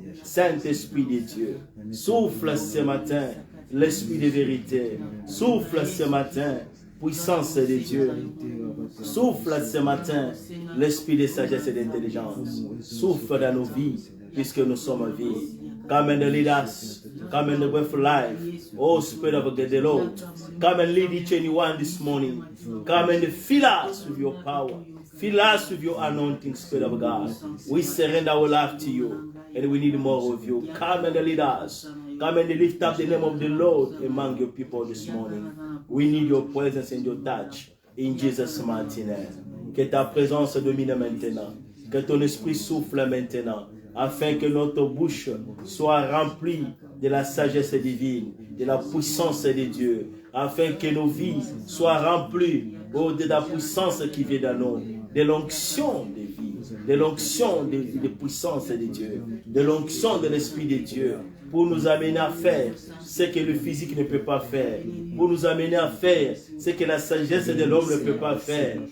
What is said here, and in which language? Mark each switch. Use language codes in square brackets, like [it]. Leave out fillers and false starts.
[fr] Saint-Esprit de Dieu. Souffle ce matin. L'Esprit de vérité. Souffle ce matin. Puissance de Dieu. Souffle ce matin. L'Esprit de sagesse et d'intelligence. Souffle dans nos vies. Puisque nous sommes vies. [en] Come and lead us. Come and breath life. Oh, Spirit of the Lord. Come and lead each and one this morning. Come and fill us with your power. Fill us with your anointing, Spirit of God. We surrender our life to you. And we need more of you. Come and lead us. Come and lift up the name of the Lord among your people this morning. We need your presence and your touch. In Jesus' mighty name. [fr] Que ta présence domine maintenant. Que ton esprit souffle maintenant. Afin que notre bouche soit remplie de la sagesse divine, de la puissance de Dieu, afin que nos vies soient remplies de la puissance qui vient dans nous, de l'onction de vie, de l'onction de puissance de Dieu, de l'onction de l'Esprit de Dieu, pour nous amener à faire ce que le physique ne peut pas faire, pour nous amener à faire ce que la sagesse de l'homme ne peut pas faire.